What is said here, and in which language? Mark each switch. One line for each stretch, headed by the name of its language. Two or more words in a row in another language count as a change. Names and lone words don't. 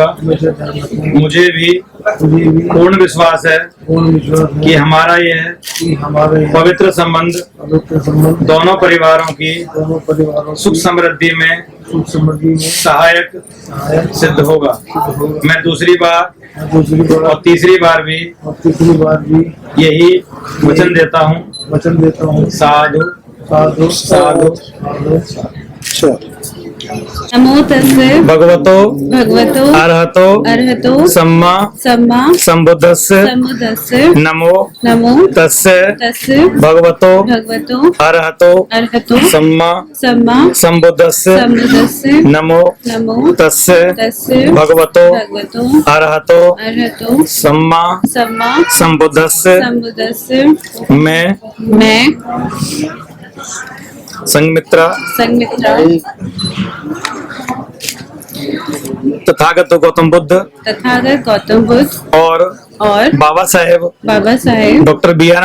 Hindi: मुझे भी पूर्ण विश्वास है कि हमारा यह पवित्र संबंध दोनों परिवारों की सुख समृद्धि में सहायक सिद्ध होगा। मैं दूसरी बार और तीसरी बार भी यही वचन देता हूँ।
Pali: साधु साधु साधु। नमो तस्य भगवतो अरहतो सम्मा संबुद्धस्य। नमो तस्य भगवतो अरहतो सम्मा संबुद्धस्य। नमो तस्य भगवतो अरहतो सम्मा संबुद्धस्य।
Hindi: मैं संघमित्रा तथागत गौतम बुद्ध और बाबा साहेब डॉक्टर बी.आर.